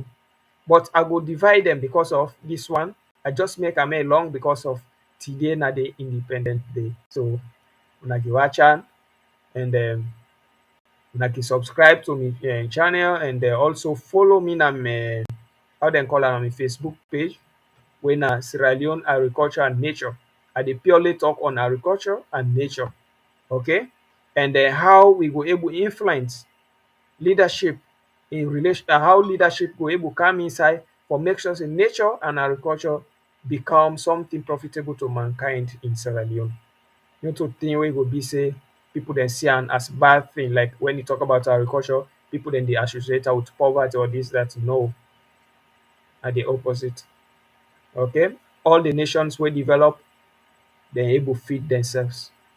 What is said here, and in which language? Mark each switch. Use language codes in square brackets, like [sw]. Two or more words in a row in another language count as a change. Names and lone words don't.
[pcm] But I go divide dem because of this one. I just make am long because of today na the Independent Day. So una go watch am and una go subscribe to me channel and also follow me na my how dem call am on my Facebook page wey na Sierra Leone Agriculture and Nature. I dey purely talk on agriculture and nature. Okay? And how we go able influence leadership in relation, how leadership go able come inside for make sure say nature and agriculture become something profitable to mankind in Sierra Leone. No to thing wey go be say people dem see am as bad thing, like when you talk about agriculture, people dem dey associate am with poverty or this, that. No, na the opposite. Okay? All the nations wey develop, dem able feed themselves.